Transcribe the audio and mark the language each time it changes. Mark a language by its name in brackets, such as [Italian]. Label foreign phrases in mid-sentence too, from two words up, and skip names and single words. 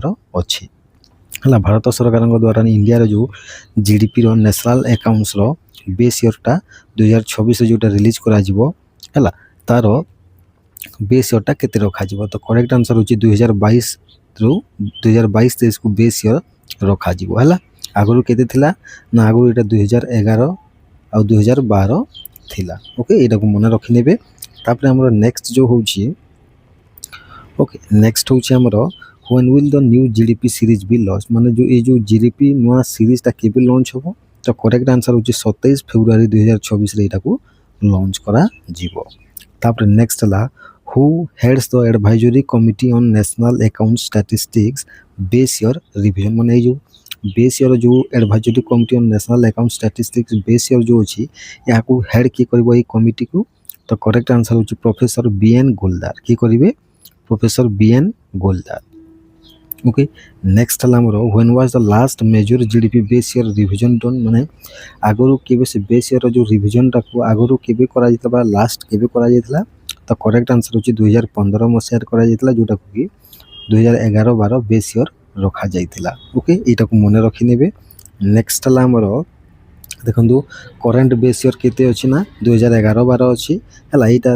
[Odia] ଅଛି ହେଲା ଭାରତ ସରକାରଙ୍କ ଦ୍ୱାରା ଇଣ୍ଡିଆର ଯେଉଁ GDPର [English] national accountsର base yearଟା [Odia] 2026ରେ ଯେଉଁଟା ରିଲିଜ୍ କରାଯିବ ହେଲା ତାର [English] base yearଟା [Odia] କେତେ ରଖାଯିବ ତ [English] correct answer [Odia] ହେଉଛି 2022ରୁ 2022-23କୁ [English] base year [Odia] ରଖାଯିବ ହେଲା ଆଗରୁ କେତେ ଥିଲା ନା ଆଗରୁ ଏଇଟା 2011 ଆଉ 2012 ଥିଲା ଓକେ ଏଇଟାକୁ ମନେ ରଖିନେବେ ତାପରେ ଆମର ନେକ୍ସଟ ଯେଉଁ ହେଉଛି [English] okay next [Odia] ହେଉଛି ଆମର [English] when will the new GDP series be launched [Odia] ମାନେ ଏଇ ଯେଉଁ GDP ନୂଆ ସିରିଜଟା କେବେ ଲଞ୍ଚ ହେବ ତ [English] correct answer [Odia] ହେଉଛି 27 ଫେବୃଆରୀ 2024ରେ ଏଇଟାକୁ ଲଞ୍ଚ କରାଯିବ ତାପରେ ନେକ୍ସଟ ହେଲା [English] who heads the advisory committee on national account statistics base year revision [Odia] ମାନେ ଏଇ ଯେଉଁ [English] base year [Odia] ଯେଉଁ [English] advisory committee on national account statistics base year [Odia] ଯେଉଁ ଅଛି ଏହାକୁ ହେଡ୍ କିଏ କରିବ ଏଇ କମିଟିକୁ ତ [English] correct answer [Odia] ହେଉଛି ପ୍ରଫେସର BN ଗୋଲଦାର କିଏ କରିବେ ପ୍ରଫେସର BN ଗୋଲଦାର [English] okay next [Odia] ହେଲା ଆମର [English] when was the last major GDP base year revision done [Odia] ମାନେ ଆଗରୁ କେବେ ସେ [English] base year [Odia] ଯେଉଁ ରିଭିଜନଟାକୁ ଆଗରୁ କେବେ କରାଯାଇଥିଲା ବା ଲାଷ୍ଟ କେବେ କରାଯାଇଥିଲା ତ [English] correct answer [Odia] ହେଉଛି 2015 ମସିହାରେ କରାଯାଇଥିଲା ଯେଉଁଟାକୁ କି 2011-12 [English] base year [Odia] ରଖାଯାଇଥିଲା ଓକେ ଏଇଟାକୁ ମନେ ରଖିନେବେ ନେକ୍ସଟ ହେଲା ଆମର ଦେଖନ୍ତୁ [English] current base year [Odia] କେତେ ଅଛି ନା 2011-12 ଅଛି ହେଲା ଏଇଟା